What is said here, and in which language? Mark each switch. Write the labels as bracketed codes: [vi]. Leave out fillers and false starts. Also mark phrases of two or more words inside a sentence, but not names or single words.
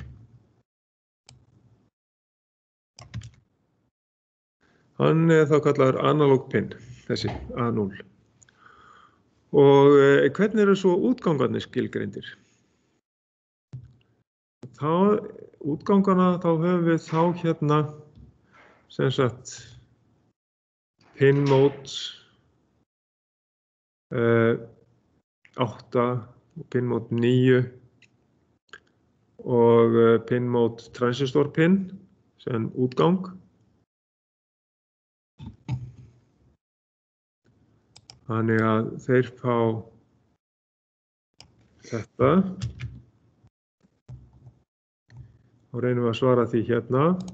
[is] Hann er þá kallaður [en] analog pin, [is] þessi A0. Og hvernig eru svo útgangarnir skilgreindir? Útgangana þá höfum við þá hérna sem sagt [en] pin mode 8, pin mode 9 [is] og [en] pin mode transistor pin [is] sem útgang. Þannig að þeir fá þetta. Og reynum að svara því hérna.